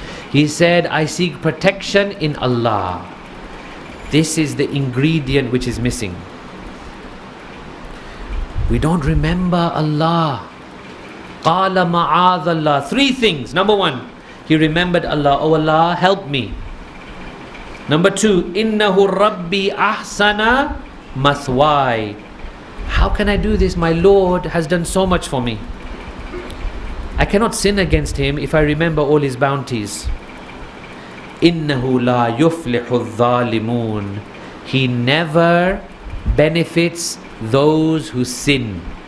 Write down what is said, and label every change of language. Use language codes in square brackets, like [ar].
[en] He said, I seek protection in Allah. This is the ingredient which is missing. We don't remember Allah. [ar] قَالَ مَعَاذَ اللَّهِ. [en] Three things. Number one, he remembered Allah. Oh Allah, help me. Number two, [ar] إِنَّهُ رَبِّي أَحْسَنَ مَثْوَاي. [en] How can I do this? My Lord has done so much for me. I cannot sin against him if I remember all his bounties. [ar] إِنَّهُ لَا يُفْلِحُ الظَّالِمُونَ. [en] He never benefits those who sin.